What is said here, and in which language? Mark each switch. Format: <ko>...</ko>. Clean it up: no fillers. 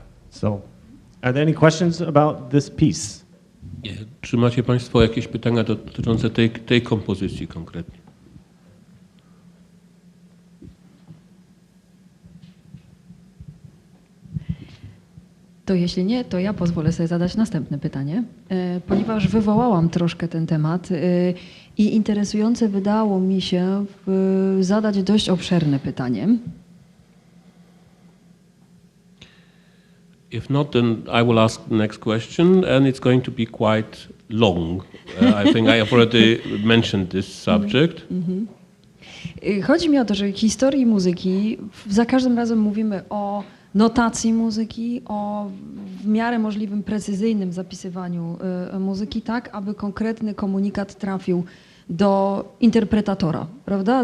<en>So, are there any questions about this piece?</en> <pl>Czy macie Państwo jakieś pytania dotyczące tej kompozycji konkretnie? To jeśli nie, to ja pozwolę sobie zadać następne pytanie, ponieważ wywołałam troszkę ten temat i interesujące wydało mi się zadać dość obszerne pytanie.</pl> <en>If not, then I will ask the next question, and it's going to be quite long. I think I have already mentioned this subject.</en> <pl>Chodzi mi o to, że w historii muzyki za każdym razem mówimy o notacji muzyki, o w miarę możliwym precyzyjnym zapisywaniu muzyki, tak aby konkretny komunikat trafił do interpretatora, prawda?</pl>